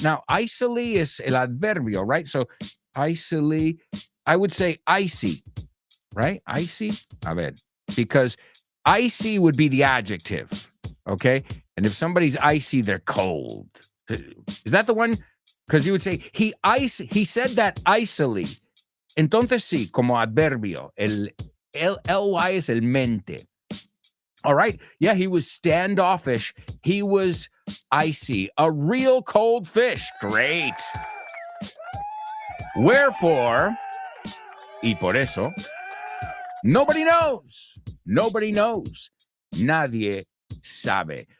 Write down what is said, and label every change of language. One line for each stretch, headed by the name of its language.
English: Now, icily is
Spanish: el adverbio,
English: right? So icily, I would say icy, right? Icy?
Spanish: A ver,
English: because icy would be the adjective, okay? And if somebody's icy, they're cold. Is that the one? Because you would say, he said that icily.
Spanish: Entonces sí, como adverbio, el ly es el mente.
English: All right. Yeah, he was standoffish. He was icy. A real cold fish. Great. Wherefore,
Spanish: y por eso,
English: nobody knows. Nobody knows.
Spanish: Nadie sabe.